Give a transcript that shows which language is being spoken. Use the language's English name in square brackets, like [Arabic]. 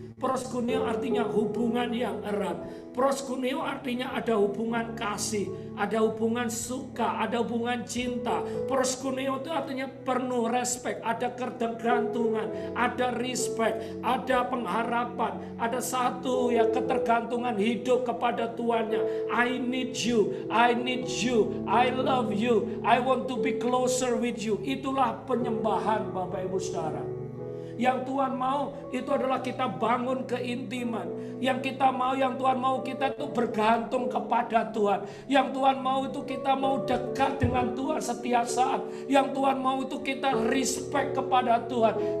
[Indonesian] Proskuneo artinya hubungan yang erat. Proskuneo artinya ada hubungan kasih, ada hubungan suka, ada hubungan cinta. Proskuneo itu artinya penuh respect, ada ketergantungan, ada respect, ada pengharapan, ada satu ya ketergantungan hidup kepada Tuannya. [English] I need you, I need you, I love you, I want to be closer with you. [Indonesian] Itulah penyembahan Bapak Ibu Saudara. Yang Tuhan mau itu adalah kita bangun keintiman. Yang kita mau, yang Tuhan mau kita itu bergantung kepada Tuhan. Yang Tuhan mau itu kita mau dekat dengan Tuhan setiap saat. Yang Tuhan mau itu kita respect kepada Tuhan.